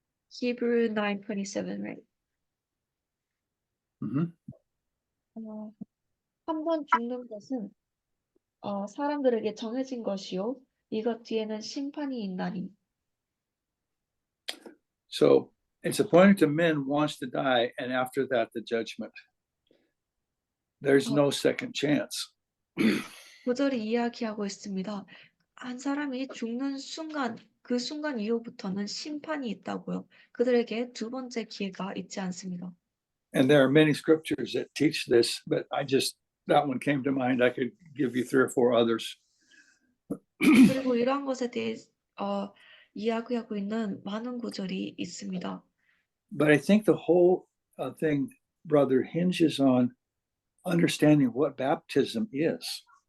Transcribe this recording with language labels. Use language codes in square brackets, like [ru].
[en] Hebrew 9:27, right? Mhm. [ko] 한 번 죽는 것은 사람들에게 정해진 것이요 이것 뒤에는 심판이 있나니. [en] So it's appointed to men once to die, and after that, the judgment. There's no second chance. [ko] 구절이 이야기하고 있습니다. 한 사람이 죽는 순간, 그 순간 이후부터는 심판이 있다고요. 그들에게 두 번째 기회가 있지 않습니다. [en] And there are many scriptures that teach this, but that one came to mind. I could give you 3 or 4 others. [ko] 그리고 이러한 것에 대해 이야기하고 있는 많은 구절이 있습니다. [en] But I think the whole thing, brother, hinges on understanding what baptism is.